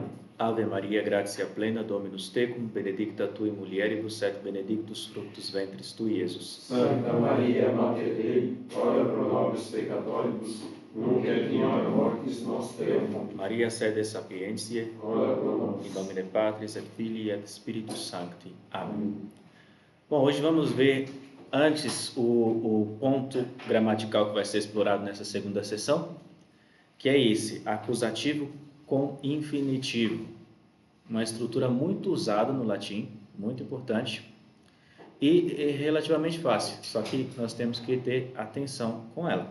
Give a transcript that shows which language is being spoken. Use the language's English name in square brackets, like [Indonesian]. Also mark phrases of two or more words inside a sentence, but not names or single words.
[Latin] Ave Maria, gratia plena, Dominus tecum, benedicta tui mulieribus et benedictus fructus ventris tui, Iesus. Santa Maria, Mater Dei, ora pro nobis peccatoribus, nunc et in hora mortis nostre. Amen. Maria sede sapientiae, Ora pro nobis. in nomine Patris et Filii et Spiritus Sancti. [Portuguese] Amém. Bom, hoje vamos ver antes o ponto gramatical que vai ser explorado nessa segunda sessão, que é esse, acusativo com infinitivo. Uma estrutura muito usada no latim, muito importante e relativamente fácil, só que nós temos que ter atenção com ela.